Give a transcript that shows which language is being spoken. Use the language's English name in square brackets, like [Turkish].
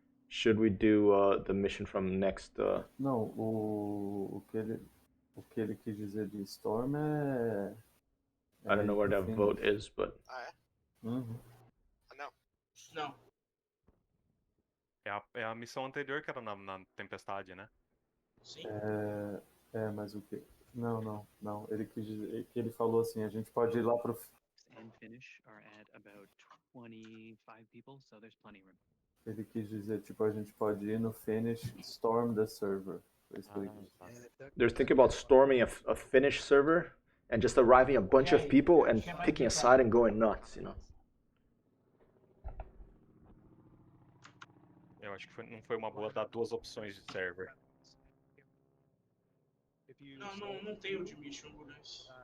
[Portuguese] Should we do the mission from next? Não, o que ele quis dizer de Storm é. [English] I don't know where that finish. vote is, but [Portuguese] Ah, é? Uhum. Ah, não. Não. É a missão anterior que era na tempestade, né? Sim. Mas o que? Não. Ele quis dizer que ele falou assim, a gente pode ir lá pro. [English] And finish are at about 25 people, so there's plenty of room. [Portuguese] Ele quis dizer, tipo, a gente pode ir no finish, [English] storm the server. [Portuguese] Foi isso que ele quis dizer. [English] they're thinking about storming a Finnish server and just arriving a bunch of people and picking a side and going nuts, you know. [Portuguese] Eu acho que não foi uma boa dar 2 opções de server. Não tem o de mission, Bulhões.